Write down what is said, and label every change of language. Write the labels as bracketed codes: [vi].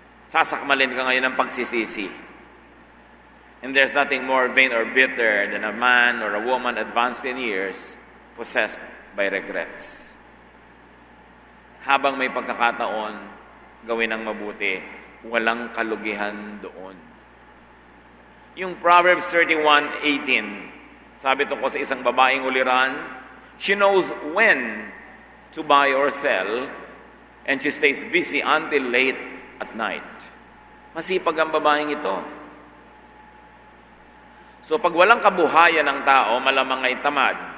[tl] Sasakmalin ka ngayon ng pagsisisi. [en] And there's nothing more vain or bitter than a man or a woman advanced in years possessed by regrets. [tl] Habang may pagkakataon, gawin ang mabuti, walang kalugihan doon. [en] Yung Proverbs 31:18, [tl] sabi tungkol sa isang babaeng uliran, [en] she knows when to buy or sell, and she stays busy until late at night. [tl] Masipag ang babaeng ito. So pag walang kabuhayan ng tao, malamang ay tamad.